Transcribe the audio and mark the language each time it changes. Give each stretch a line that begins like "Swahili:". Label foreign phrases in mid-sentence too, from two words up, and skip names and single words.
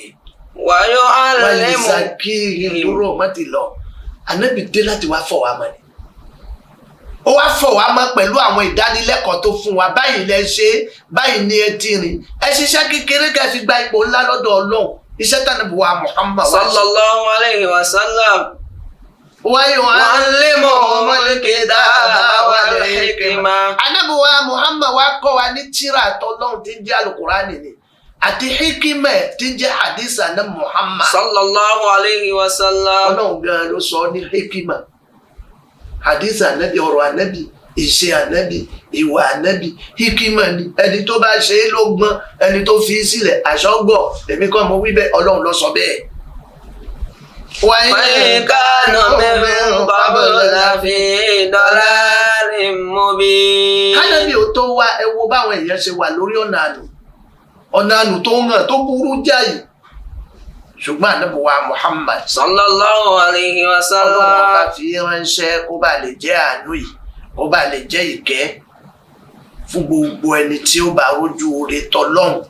Arabic: ويعلمهم. ويزكيهم
Yoruba: dúró má ti lọ. ànábì dé láti wá fọ̀ wá mọ́ ni. ó wá fọ̀ wá mọ́ pẹ̀lú àwọn ìdánilẹ́kọ̀ọ́ tó fún wa báyìí lẹ ṣe báyìí ni ẹ ti rìn ẹ ṣiṣẹ́ kékeré kẹ́ fi gba ipò ńlá lọ́dọ̀ ọlọ́run iṣẹ́ tánàbí wa Muhammad
Arabic: صلى الله عليه وسلم. ويعلمهم الكتاب والحكمة.
Yoruba: ànábì wa Muhammad wa kọ́ wa ní tírà tọ́lọ́run tí ń jẹ́ Al-Qur'ani ni àti hikima tí ń jẹ́ hadith ànábì Muhammad
Arabic: صلى الله عليه وسلم.
Yoruba: ọlọ́run gan ló sọ ní hikima hadith ànábì ọ̀rọ̀ ànábì ìṣe ànábì ìwà ànábì hikima ni ẹni tó bá ṣe é ló gbọ́n ẹni tó fi sílẹ̀ àṣọgbọ̀ èmi kọ́ mo wí bẹ́ẹ̀ ọlọ́run ló sọ bẹ́ẹ̀.
Arabic: وإن كانوا من قبل لفي ضلال مبين.
Yoruba: kánábì ò tó wá ẹ wo báwọn èèyàn ṣe wà lórí ọ̀nà àánú tó hàn tó burú jáì ṣùgbọ́n ànábì wa Muhammad
Arabic: صلى الله عليه وسلم.
Yoruba: ọlọ́run ọba fi ránṣẹ́ kó bá lè jẹ́ àánú yìí kó bá lè jẹ́ ìkẹ́ fún gbogbo ẹni tí ó bá rójú oore tọlọ́hun.